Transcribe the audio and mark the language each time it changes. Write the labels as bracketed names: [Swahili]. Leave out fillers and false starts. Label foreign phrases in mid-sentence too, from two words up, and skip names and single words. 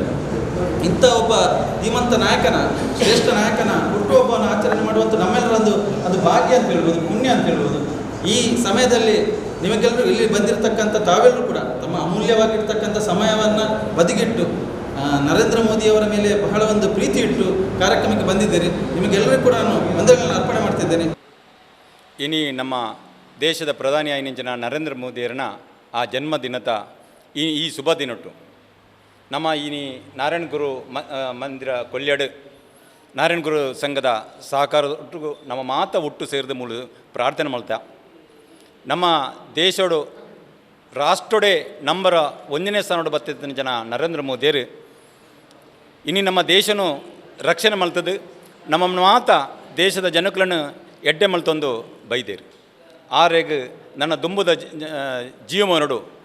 [Kannada] ಇಂಥ ಒಬ್ಬ ಧೀಮಂತ ನಾಯಕನ, ಶ್ರೇಷ್ಠ ನಾಯಕನ ಹುಟ್ಟುಹಬ್ಬವನ್ನು ಆಚರಣೆ ಮಾಡುವಂಥ ನಮ್ಮೆಲ್ಲರೊಂದು ಅದು ಭಾಗ್ಯ ಅಂತ ಹೇಳ್ಬೋದು, ಪುಣ್ಯ ಅಂತ ಹೇಳ್ಬೋದು. ಈ ಸಮಯದಲ್ಲಿ ನಿಮಗೆಲ್ಲರೂ ಇಲ್ಲಿ ಬಂದಿರತಕ್ಕಂಥ ತಾವೆಲ್ಲರೂ ಕೂಡ ತಮ್ಮ ಅಮೂಲ್ಯವಾಗಿರ್ತಕ್ಕಂಥ ಸಮಯವನ್ನು ಬದಿಗಿಟ್ಟು ನರೇಂದ್ರ ಮೋದಿಯವರ ಮೇಲೆ ಬಹಳ ಒಂದು ಪ್ರೀತಿ ಇಟ್ಟು ಕಾರ್ಯಕ್ರಮಕ್ಕೆ ಬಂದಿದ್ದೀರಿ. ನಿಮಗೆಲ್ಲರಿಗೂ ಕೂಡ ನಾನು ವಂದನೆಗಳನ್ನು ಅರ್ಪಣೆ ಮಾಡ್ತಿದ್ದೇನೆ. [Tulu] ಇನಿ ನಮ್ಮ ದೇಶದ ಪ್ರಧಾನಿ ಆಯ್ನಿಂಚಿನ ನರೇಂದ್ರ ಮೋದಿಯರನ್ನ ಆ ಜನ್ಮದಿನದ ಈ ಶುಭ ದಿನಟ್ಟು ನಮ್ಮ ಇನಿ ನಾರಾಯಣ ಗುರು ಮಂದಿರ ಕೊಲ್ಯಾಡು ನಾರಾಯಣ ಗುರು ಸಂಘದ ಸಹಕಾರದೊಟ್ಟಿಗೂ ನಮ್ಮ ಮಾತ ಒಟ್ಟು ಸೇರಿದ ಮೂಲ ಪ್ರಾರ್ಥನೆ ಮಾಡ್ತಾ ನಮ್ಮ ದೇಶಡು ರಾಷ್ಟ್ರಡೆ ನಂಬರ 1ನೇ ಸ್ಥಾನೋಡು ಬತ್ತಿದ್ದ ಜನ ನರೇಂದ್ರ ಮೋದಿಯರು ಇನ್ನು ನಮ್ಮ ದೇಶನು ರಕ್ಷಣೆ ಮಲ್ತದ್ದು ನಮ್ಮ ಮಾತ ದೇಶದ ಜನಗಳನ್ನು ಎಡ್ಡೆ ಮಲ್ತೊಂದು ಬೈದೇರು ಆರೆಗ್ ನನ್ನ ದುಂಬುದ ಜೀವನಡು